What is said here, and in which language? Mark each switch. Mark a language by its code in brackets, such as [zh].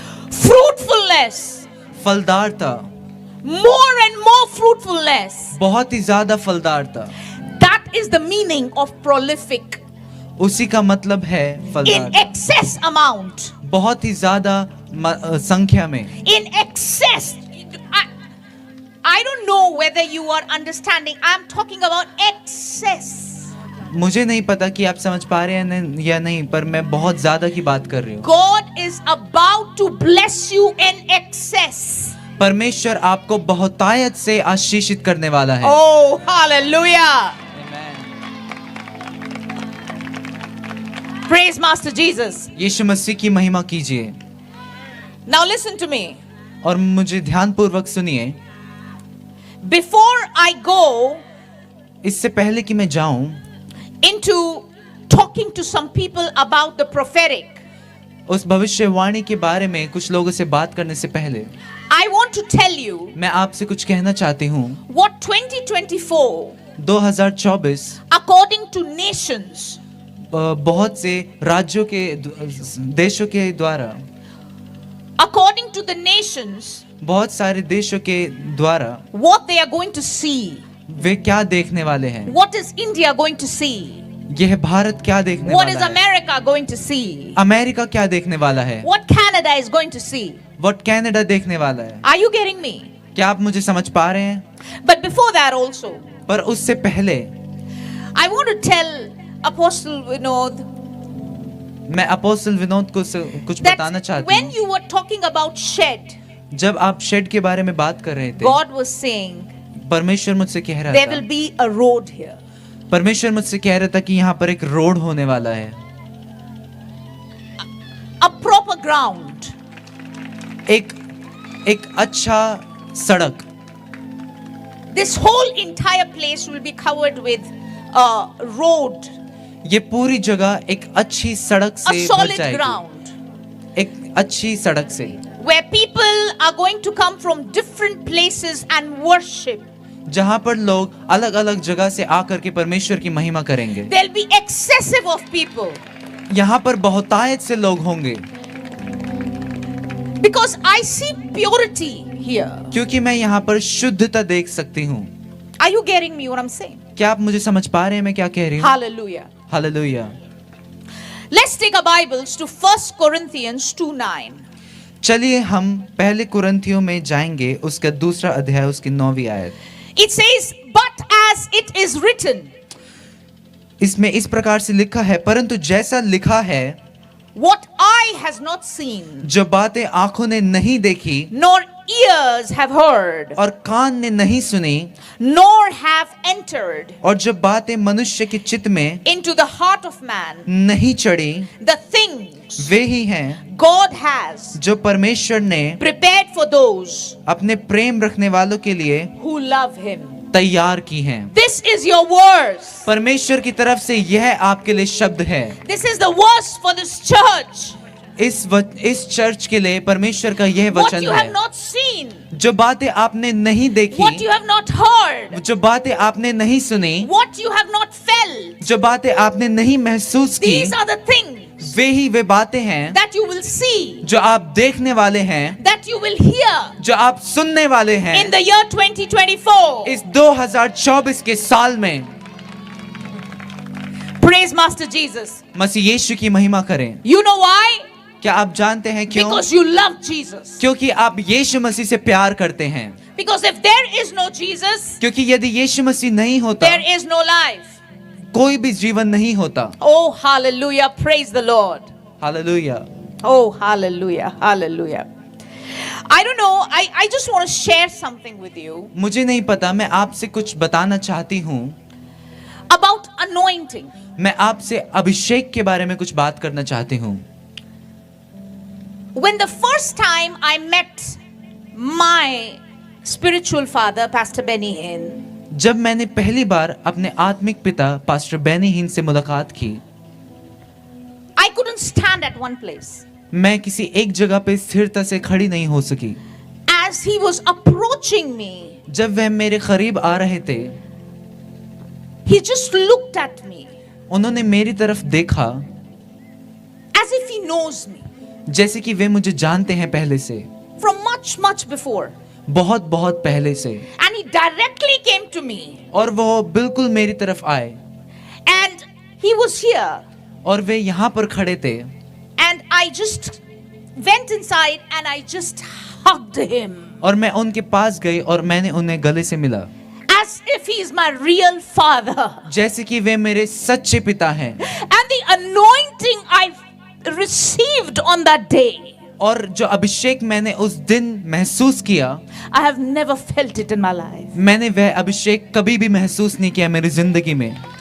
[en] fruitfulness, [hi] फलदारता, [en] more and more fruitfulness. [hi] बहुत ही ज्यादा फलदारता। [en] That is the meaning of prolific. [hi] उसी का मतलब है [en] In [hi] फलदार, [en] excess amount. [hi] बहुत ही ज्यादा संख्या में। [en] In excess. I don't know whether you are understanding. I'm talking about excess. [hi] मुझे नहीं पता कि आप समझ पा रहे हैं या नहीं, पर मैं बहुत ज्यादा की बात कर रही हूँ। [en] God is about to bless you in excess. [hi] परमेश्वर आपको बहुतायत से आशीषित करने वाला है। [en] Oh, hallelujah. Praise Master Jesus. [hi] यीशु मसीह की महिमा कीजिए। [en] Now listen to me. [hi] और मुझे ध्यानपूर्वक सुनिए। [en] Before I go [hi] इससे पहले कि मैं जाऊं [en] into talking to some people about the prophetic, [hi] उस भविष्यवाणी के बारे में कुछ लोगों से बात करने से पहले [en] I want to tell you [hi] मैं आपसे कुछ कहना चाहती हूँ। [en] what 2024, [hi] 2024 [en] according to nations, [hi] बहुत से राज्यों के देशों के द्वारा, [en] according to the nations, [hi] बहुत सारे देशों के द्वारा [en] what they are going to see. [hi] वे क्या देखने वाले हैं। [en] What is India going to see? [hi] यह भारत क्या देखने [en] What is [hi] वाला है। [en] America going to see? [hi] America क्या देखने वाला है। [en] What Canada is going to see? [hi] What Canada देखने वाला है। [en] Are you getting me? [hi] क्या आप मुझे समझ पा रहे हैं। [en] But before that also, [hi] पर उससे पहले [en] I want to tell Apostle Vinod [hi] मैं अपोस्तल विनोद को कुछ बताना [en] that [hi] चाहती [en] when [hi] हूँ। [en] you were talking about shed, [hi] जब आप शेड के बारे में बात कर रहे थे, [en] God was saying [hi] परमेश्वर मुझसे कह रहा [en] there will [hi] था, [en] be a road here. [hi] परमेश्वर मुझसे कह रहा था कि यहाँ पर एक रोड होने वाला है, [en] A proper ground. [hi] एक अच्छा सड़क। [en] This whole entire place will be covered with a road, [hi] ये पूरी जगह एक अच्छी सड़क [en] a [hi] से भर [en] solid [hi] जाएगी, [en] ground, [hi] एक अच्छी सड़क से, [en] where people are going to come from different places and worship. [hi] जहाँ पर लोग अलग अलग जगह से आकर के परमेश्वर की महिमा करेंगे। [en] There'll be excessive of people [hi] यहाँ पर बहुतायत से लोग होंगे, [en] because I see purity here. [hi] क्योंकि मैं यहाँ पर शुद्धता देख सकती हूँ। [en] Are you getting me what I'm saying? [hi] क्या आप मुझे समझ पा रहे हैं मैं क्या कह रही हूँ। [en] Hallelujah. [hi] Hallelujah. [en] Let's take our Bibles to 1 Corinthians 2:9. [hi] चलिए हम पहले कुरिन्थियों में जाएंगे, उसका दूसरा अध्याय उसकी 9वीं आयत। [en] It says, but as it is written, [hi] इसमें इस प्रकार से लिखा है, परंतु जैसा लिखा है, [en] what eye has not seen, [hi] जो बातें आंखों ने नहीं देखी [en] nor ears have heard, [hi] और कान ने नहीं सुनी, [en] nor have entered [hi] और जो बातें मनुष्य के चित्त में [en] into the heart of man, [hi] नहीं चढ़ी, [en] the things [hi] वे ही हैं [en] God has [hi] जो परमेश्वर ने [en] prepared for those [hi] अपने प्रेम रखने वालों के लिए [en] who love Him. [hi] तैयार की हैं। [en] This is your verse. [hi] परमेश्वर की तरफ से यह आपके लिए शब्द है। [en] This is the verse for this church. [hi] इस चर्च के लिए परमेश्वर का यह [en] What [hi] वचन [en] you have [hi] है। [en] not seen, [hi] जो बातें आपने नहीं देखी, [en] what you have not heard, [hi] जो बातें आपने नहीं सुनी, [en] what you have not felt, [hi] जो बातें आपने नहीं महसूस की, [en] these are the things [hi] वे बातें हैं [en] that you will see, [hi] जो आप देखने वाले हैं, [en] that you will hear [hi] जो आप सुनने वाले [en] in [hi] हैं [en] the year 2024. [hi] इस 2024 के साल में। [en] Praise Master Jesus. [hi] मसीह यीशु की महिमा करें। [en] You know why? [hi] क्या आप जानते हैं क्यों? [en] Because you love Jesus. [hi] क्योंकि आप यीशु मसीह से प्यार करते हैं। [en] Because if there is no Jesus, [hi] क्योंकि यदि यीशु मसीह नहीं होता, [en] there is no life. [hi] कोई भी जीवन नहीं होता। [en] Oh, hallelujah. Praise the Lord. [hi] Hallelujah. [en] Oh, hallelujah. Hallelujah. I don't know. I just want to share something with you [hi] मुझे नहीं पता, मैं आपसे कुछ बताना चाहती हूँ। [en] about anointing. [hi] मैं आपसे अभिषेक के बारे में कुछ बात करना चाहती हूँ। [en] When the first time I met my spiritual father, Pastor Benny Hinn, [hi] जब मैंने पहली बार अपने आत्मिक पिता पास्टर बेनी हिन से मुलाकात की, [en] I couldn't stand at one place. [hi] मैं किसी एक जगह पे स्थिरता से खड़ी नहीं हो सकी। [en] As he was approaching me, [hi] जब वह मेरे करीब आ रहे थे, [en] he just looked at me [hi] उन्होंने मेरी तरफ देखा [en] as if he knows me [hi] जैसे कि वे मुझे जानते हैं पहले से, [en] from much before. [hi] बहुत बहुत पहले से, [en] And he directly came to me. [hi] और वो बिल्कुल मेरी तरफ आए [en] And he was here. [hi] और वे यहाँ पर खड़े थे। [en] And I just went inside and I just hugged him. [hi] और मैं उनके पास गई और मैंने उन्हें गले से मिला, [en] As if he is my real father. [hi] जैसे कि वे मेरे सच्चे पिता हैं। [en] And the anointing I received on that day, [hi] और जो अभिषेक मैंने उस दिन महसूस किया, [en] I have never felt it in my life. [hi] मैंने वह अभिषेक कभी भी महसूस नहीं किया मेरी जिंदगी में।